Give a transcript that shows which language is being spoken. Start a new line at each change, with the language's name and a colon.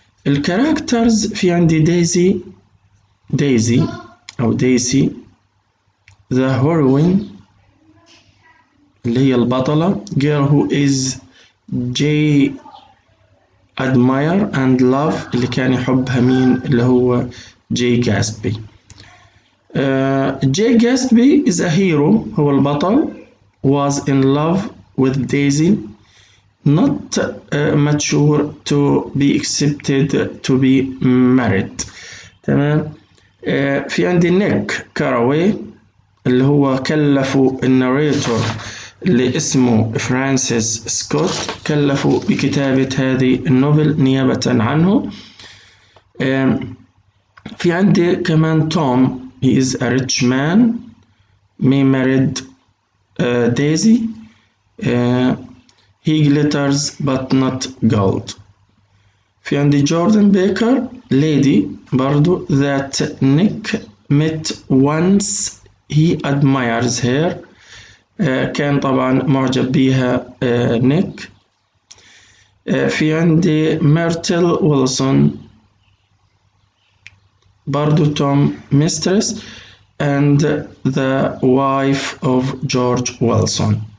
Arabic: الكاركترز في عندي دايزي أو دايسي
English: the heroine
Arabic: اللي هي البطلة،
English: girl who is Jay admire and love
Arabic: اللي كان يحبها مين اللي هو جاي جاسبي.
English: Jay Gatsby is a hero
Arabic: هو البطل
English: was in love with Daisy not mature to be accepted to be married.
Arabic: تمام. في عندي نيك كاراوي اللي هو كلفوا الناريتور اللي اسمه فرانسيس سكوت، كلفوا بكتابة هذه النوفل نيابة عنه. في عندي كمان توم
English: he is a rich man he married Daisy he glitters but not gold.
Arabic: في عندي جوردن بيكر lady برضو
English: that Nick met once he admires her
Arabic: كان طبعا معجب بيها نيك. في عندي ميرتل ويلسون برضو توم
English: mistress and the wife of George Wilson.